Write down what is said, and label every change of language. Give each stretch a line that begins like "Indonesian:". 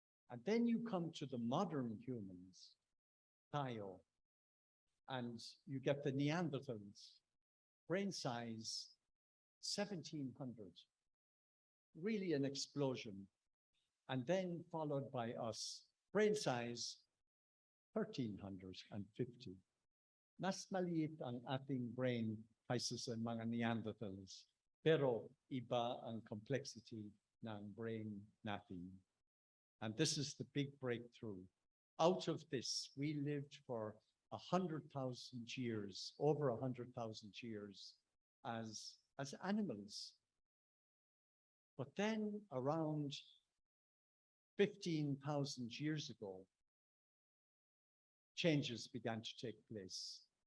English: And then you come to the modern humans, Tayo, and you get the Neanderthals, brain size 1,700. Really an explosion. And then followed by us, brain size 1,350.
Filipino: Mas maliit ang ating brain kaysa sa mga Neanderthals, pero iba ang complexity ng brain natin.
English: And this is the big breakthrough. Out of this, we lived for 100,000 years, over 100,000 years as animals. But then around 15,000 years ago, changes began to take place.